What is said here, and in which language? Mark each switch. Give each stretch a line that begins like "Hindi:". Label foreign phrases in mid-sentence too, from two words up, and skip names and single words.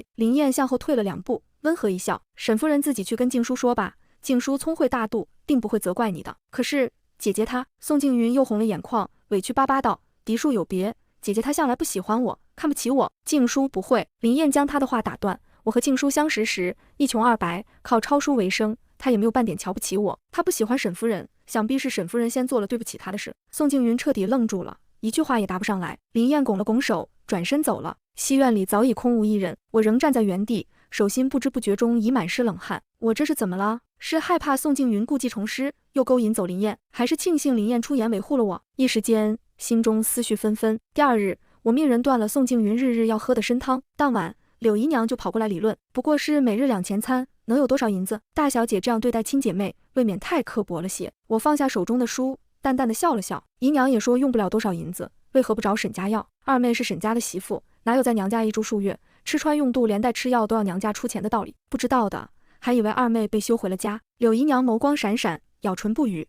Chinese: 林燕向後退了2步，溫和一笑：沈夫人自己去跟靜書說吧，靜書聰慧大度，定不會責怪你的。可是姐姐她……宋靜雲又紅了眼眶，委屈巴巴道：嫡庶有別，姐姐她向來不喜歡我，看不起我。靜書不會。林燕將她的話打斷：我和靜書相識時一窮二白，靠抄書為生，她也沒有半點瞧不起我。她不喜歡沈夫人，想必是沈夫人先做了對不起她的事。宋靜雲徹底愣住了，一句話也答不上來。林燕拱了拱手，轉身走了。西院裡早已空無一人，我仍站在原地，手心不知不覺中已滿濕冷汗。我這是怎麼了？是害怕宋靜雲故技重施，又勾引走林燕，還是慶幸林燕出言維護了我？一時間心中思緒紛紛。第2日，我命人斷了宋靜雲日日要喝的參湯。當晚，柳姨娘就跑過來理論，不過是每日2錢餐，能有多少银子？大小姐這樣對待親姐妹，未免太刻薄了些。我放下手中的書，淡淡的笑了笑。姨娘也說用不了多少银子，為何不找沈家要？二妹是沈家的媳婦，哪有在娘家一住數月，吃穿用度連帶吃藥都要娘家出錢的道理？不知道的還以為二妹被休回了家。柳姨娘眸光閃閃，咬唇不語。